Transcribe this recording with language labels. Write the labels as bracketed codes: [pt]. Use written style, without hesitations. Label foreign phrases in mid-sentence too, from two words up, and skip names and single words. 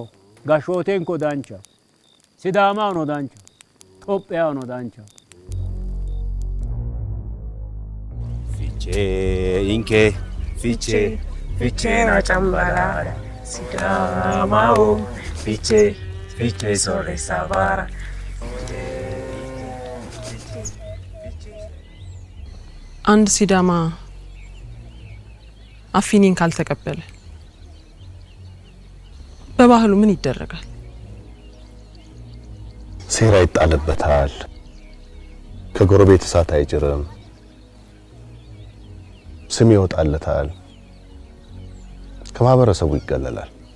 [sid] Gashooteen koo danchaa'u. Sidaamaa onoo danchaa'u. Itoophiyaa onoo danchaa'u. Fichee inkee fichee na cambalaala Sidaamao fichee sooressa baara [am] አንድ ሲዳማ አፊኒን ካልተቀበለ በባህሉ ምን ይደረጋል? ሴራ ይጣልበታል። ከጎረቤት እሳት አይጭርም። ስም ይወጣለታል። ከማህበረሰቡ ይገለላል።